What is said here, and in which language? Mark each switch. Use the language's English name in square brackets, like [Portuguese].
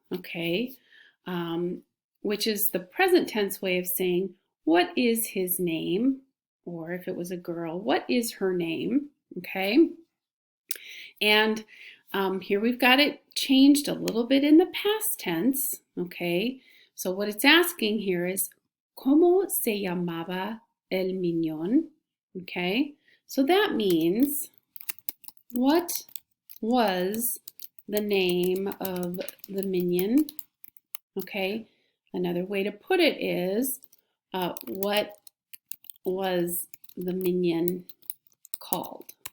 [English] Okay, which is the present tense way of saying what is his name, or if it was a girl, what is her name? Okay, and here we've got it changed a little bit in the past tense. Okay, so what it's asking here is, [Spanish] ¿Cómo se llamaba el Minion? [English] Okay, so that means, what was the name of the Minion? Okay, another way to put it is, what was the Minion called?